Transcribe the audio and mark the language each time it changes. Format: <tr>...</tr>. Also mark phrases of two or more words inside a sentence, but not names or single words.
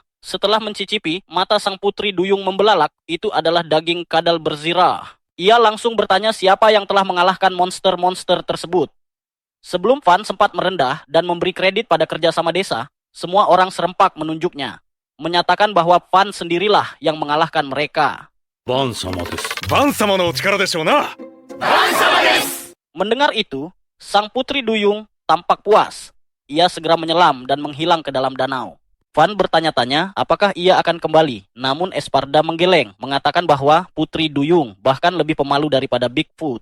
<id>Setelah mencicipi, mata sang putri duyung membelalak, itu adalah daging kadal berzirah. Ia langsung bertanya siapa yang telah mengalahkan monster-monster tersebut. Sebelum Van sempat merendah dan memberi kredit pada kerjasama desa, semua orang serempak menunjuknya, menyatakan bahwa Van sendirilah yang mengalahkan mereka.</id> <ja>バン様です. バン様のお力でしょうな。</ja> <id>Mendengar itu, sang putri duyung tampak puas. Ia segera menyelam dan menghilang ke dalam danau. Van bertanya-tanya apakah ia akan kembali, namun Esparda menggeleng, mengatakan bahwa putri duyung bahkan lebih pemalu daripada Bigfoot.</id>